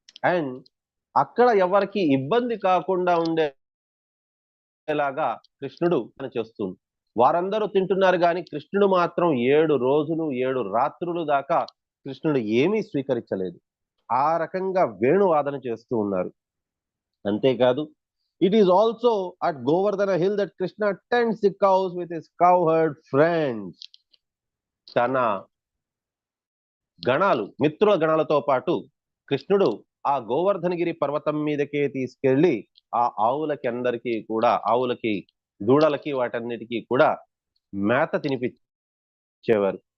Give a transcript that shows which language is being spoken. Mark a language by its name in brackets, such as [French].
[Telugu] And అక్కడ ఎవరికి ఇబ్బంది కాకుండా ఉండేలాగా కృష్ణుడు పని చేస్తుంది. వారందరూ తింటున్నారు కానీ కృష్ణుడు మాత్రం 7 రోజులు 7 రాత్రులు దాకా కృష్ణుడు ఏమీ స్వీకరించలేదు. ఆ రకంగా వేణువాదన చేస్తూ ఉన్నారు. [English] అంతేకాదు, it is also at Govardhana hill that Krishna tends the cows with his cowherd friends. [Telugu] తన గణాలు, మిత్రుల గణాలతో పాటు కృష్ణుడు ఆ గోవర్ధనగిరి పర్వతం మీదకే తీసుకెళ్లి ఆ ఆవులకి అందరికీ కూడా, ఆవులకి, దూడలకి, వాటన్నిటికీ కూడా మేత తినిపించేవారు.